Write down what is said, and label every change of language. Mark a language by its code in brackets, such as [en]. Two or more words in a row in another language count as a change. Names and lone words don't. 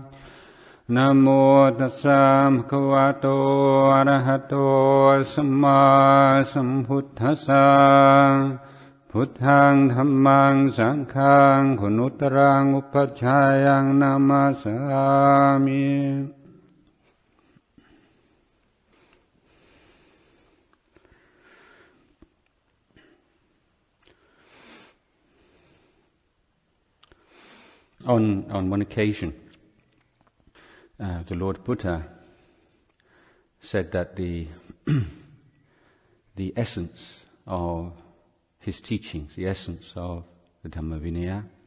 [pi] Namo tassa bhagavato arahato samma sambuddhassa. Buddhaṃ Dhammaṃ Saṅkhaṃ Gunuttaraṃ Upacchāyaṃ Namasāmi. [en] On one occasion, the Lord Buddha said that the essence of his teachings, the essence of the [pi] Dhamma Vinaya,